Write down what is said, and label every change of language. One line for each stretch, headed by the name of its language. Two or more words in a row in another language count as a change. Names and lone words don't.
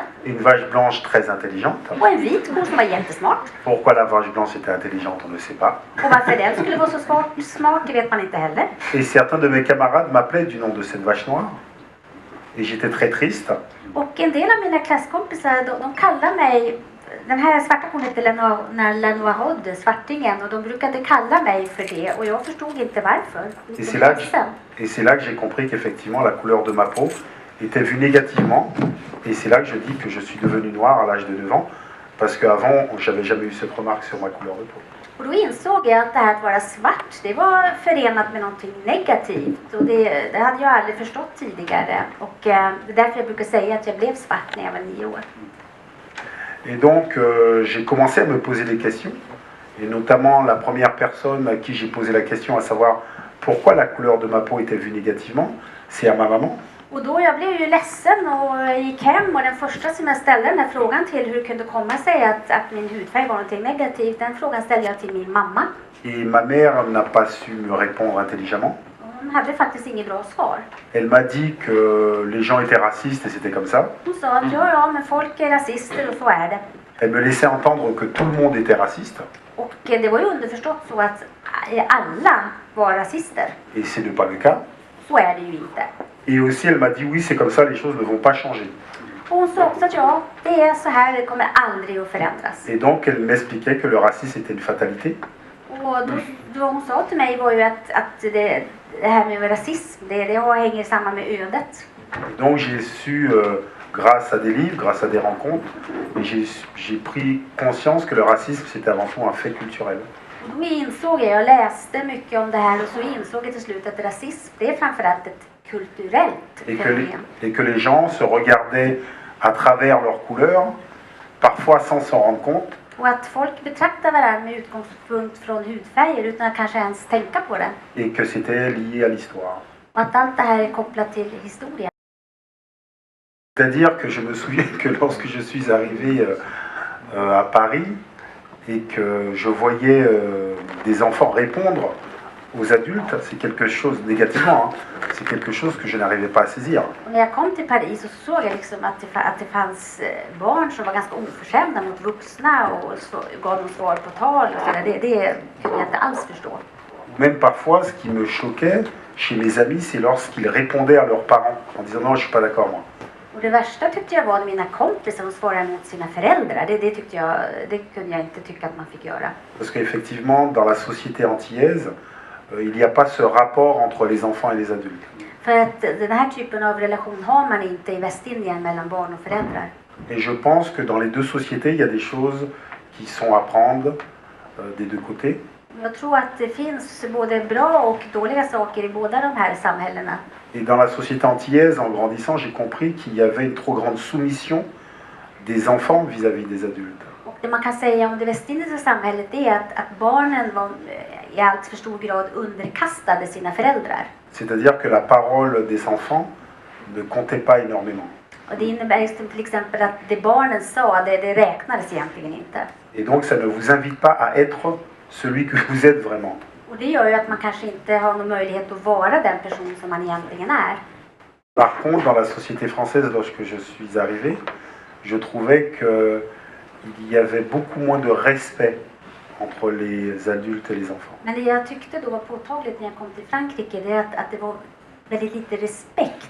French: Une vache blanche très intelligente.
Swedish: Och en vit ko som var jättesmart.
French: Pourquoi la vache blanche était intelligente, on ne sait pas.
Swedish: Och varför den skulle vara så smart, det vet man inte heller.
French: Et certains de mes camarades m'appelaient du nom de cette vache noire. Et j'étais très triste.
Swedish: Och en del av mina klasskompisar, de kallar mig, den här svarta kon heter Lanoahod, svartingen, och de brukade kalla mig för det och jag förstod inte varför.
French: Et c'est là que j'ai compris qu'effectivement la couleur de ma peau était vue négativement. Et c'est là que je dis que je suis devenu noir à l'âge de 9 ans. Parce qu'avant, j'avais jamais eu cette remarque sur ma couleur de peau.
Swedish: Och då insåg jag att det här att vara svart, det var förenat med någonting negativt. Och det hade jag aldrig förstått tidigare. Och det är därför jag brukar säga att jag blev svart när jag var 9 år.
French: Et donc, j'ai commencé à me poser des questions. Et notamment, la première personne à qui j'ai posé la question, à savoir pourquoi la couleur de ma peau était vue négativement, c'est à ma maman.
Swedish: Och då jag blev ju ledsen och gick hem och den första som jag ställde den här frågan till hur det kunde komma sig att min hudfärg var någonting negativt, den frågan ställde jag till min mamma.
French: Et ma mère n'a pas su me répondre intelligemment.
Swedish: Hon hade faktiskt inget bra svar.
French: Elle m'a dit que les gens étaient racistes et c'était comme ça.
Swedish: Hon sa att ja, men folk är rasister och så är det.
French: Elle me laissait entendre que tout le monde était raciste.
Swedish: Och det var ju underförstått så att alla var rasister.
French: Et c'est ne pas le cas.
Swedish: Så är det ju inte.
French: Et aussi, elle m'a dit oui, c'est comme ça, les choses ne vont pas changer.
Swedish: Och hon sa också att ja, det är så här, det kommer aldrig att förändras.
French: Et donc, elle m'expliquait que le racisme était une fatalité.
Swedish: Och då hon sa till mig var ju att det här med rasism, det hänger samman med ödet.
French: Et donc, j'ai su, grâce à des livres, grâce à des rencontres, j'ai pris conscience que le racisme, c'était avant tout un fait culturel.
Swedish: Och då insåg jag läste mycket om det här och så insåg jag till slut att rasism, det är framförallt ett kulturellt fenomen.
French: Et que les gens se regardaient à travers leurs couleurs, parfois sans s'en rendre compte.
Swedish: Och att folk betraktar varandra med utgångspunkt från hudfärger utan att kanske ens tänka på det.
French: Et que c'était lié à l'histoire.
Swedish: Och att allt det här är kopplat till historia.
French: C'est-à-dire que je me souviens que lorsque je suis arrivé à Paris et que je voyais des enfants répondre aux adultes, c'est quelque chose, négativement, hein, c'est quelque chose que je n'arrivais pas à saisir.
Swedish: Och när jag kom till Paris så såg jag liksom att det fanns barn som var ganska oförskämda mot vuxna och gav dem svar på tal och sådär. Det kunde jag inte alls förstå.
French: Même parfois, ce qui me choquait chez mes amis, c'est lorsqu'ils répondaient à leurs parents en disant non, je suis pas d'accord moi.
Swedish: Och det värsta tyckte jag var när mina kompisar som svarade mot sina föräldrar. Det kunde jag inte tycka att man fick göra.
French: Parce qu'effectivement, dans la société antillaise, il n'y a pas ce rapport entre les enfants et les adultes.
Swedish: För att den här typen av relation har man inte i Västindien mellan barn och föräldrar.
French: Et je pense que dans les deux sociétés, il y a des choses qui sont à prendre des deux côtés.
Swedish: Jag tror att det finns både bra och dåliga saker i båda de här samhällena.
French: Et dans la société antillaise, en grandissant, j'ai compris qu'il y avait une trop grande soumission des enfants vis-à-vis des adultes.
Swedish: Och det man kan säga om det västindiska samhället är att barnen var i allt för stor grad underkastade sina föräldrar.
French: C'est-à-dire que la parole des enfants ne comptait pas énormément.
Swedish: Och det innebär just till exempel att det barnen sa, det räknades egentligen inte.
French: Et donc ça ne vous invite pas à être celui que vous êtes vraiment.
Swedish: Och det gör ju att man kanske inte har någon möjlighet att vara den person som man egentligen är.
French: Par contre, dans la société française, lorsque je suis arrivé, je trouvais qu'il y avait beaucoup moins de respect entre les adultes et les enfants.
Swedish: Men det jag tyckte då var påtagligt när jag kom till Frankrike, det är att det var väldigt lite respekt.